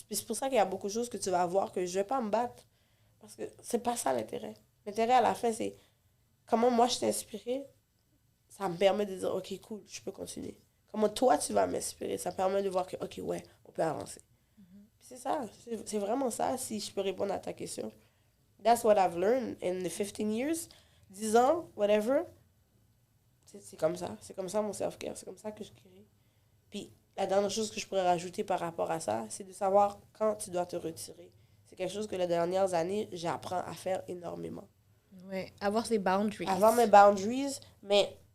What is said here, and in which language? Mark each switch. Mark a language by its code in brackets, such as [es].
[fr] C'est pour ça qu'il y a beaucoup de choses que tu vas voir que je ne vais pas me battre. Parce que c'est pas ça l'intérêt. L'intérêt à la fin, c'est comment moi je t'ai inspiré. Ça me permet de dire, OK, cool, je peux continuer. Comment toi, tu vas m'inspirer. Ça permet de voir que, OK, ouais, on peut avancer. Puis c'est ça. C'est vraiment ça, si je peux répondre à ta question. [en] That's what I've learned in the 15 years. [fr] 10 ans, whatever. C'est comme ça. C'est comme ça mon self-care. C'est comme ça que je guéris. Puis la dernière chose que je pourrais rajouter par rapport à ça, c'est de savoir quand tu dois te retirer. C'est quelque chose que les dernières années, j'apprends à faire énormément. Oui, avoir ses boundaries. Avoir mes boundaries, mais...